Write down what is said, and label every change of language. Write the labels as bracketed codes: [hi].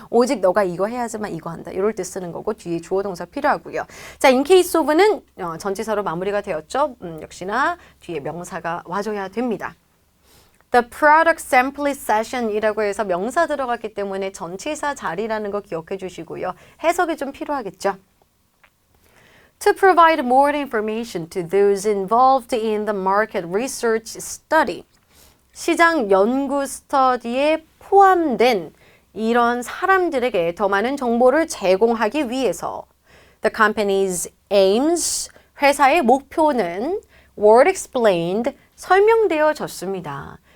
[ko] 오직 너가 이거 해야지만 이거 한다. 이럴 때 쓰는 거고 뒤에 주어 동사 필요하고요. 자, in case of는 전치사로 마무리가 되었죠. 역시나 뒤에 명사가 와줘야 됩니다. [en] The product sampling session [ko] 이라고 해서 명사 들어갔기 때문에 전치사 자리라는 거 기억해 주시고요. 해석이 좀 필요하겠죠. [en] To provide more information to those involved in the market research study. [ko] 시장 연구 스터디에 포함된 이런 사람들에게 더 많은 정보를 제공하기 위해서 [en] The company's aims, [ko] 회사의 목표는 [en] were explained, [ko] 설명되어졌습니다.